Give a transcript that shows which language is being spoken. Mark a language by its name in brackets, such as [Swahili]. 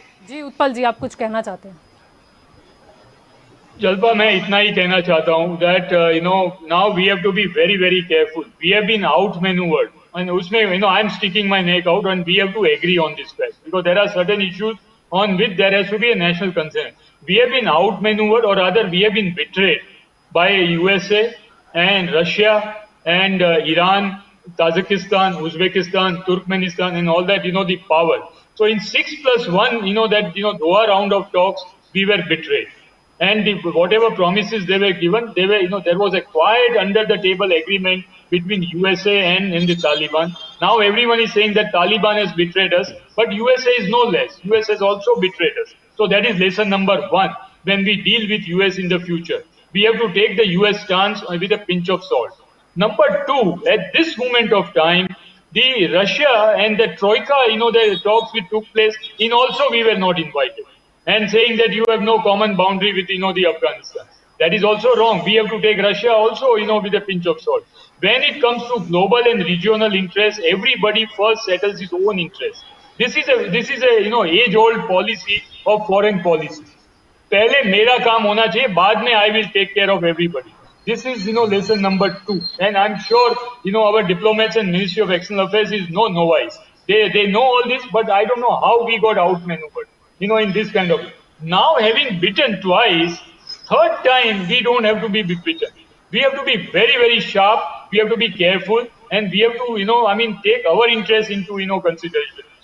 [Hindi] जी उत्पल जी, आप कुछ कहना चाहते हैं? [English] Jalpa, [Hindi] मैं इतना ही कहना चाहता हूँ [English] That now we have to be very very careful. We have been out manoeuvred, and उसमें I am sticking my neck out, and we have to agree on this fact because there are certain issues on which there has to be a national concern. We have been outmaneuvered, or rather we have been betrayed by USA and Russia and Iran, Tajikistan, Uzbekistan, Turkmenistan, and all that, the power. So in 6+1, that, Doha round of talks, we were betrayed. And whatever promises they were given, they were, there was a quiet under the table agreement between USA and the Taliban. Now everyone is saying that Taliban has betrayed us, but USA is no less. US has also betrayed us. So that is lesson number one when we deal with US in the future. We have to take the US stance with a pinch of salt. Number two, at this moment of time, the Russia and the Troika, the talks which took place, in also we were not invited. And saying that you have no common boundary with, the Afghanistan. That is also wrong. We have to take Russia also, with a pinch of salt. When it comes to global and regional interests, everybody first settles his own interests. This is a age-old policy of foreign policy. [Hindi] पहले मेरा काम होना चाहिए, बाद में [English] I will take care of everybody. This is, lesson number two. And I'm sure, our diplomats and Ministry of External Affairs is no novice. They know all this, but I don't know how we got outmaneuvered, in this kind of. Now having bitten twice, third time we don't have to be bitten. We have to be very, very sharp. We have to be careful, and we have to, take our interest into, consideration.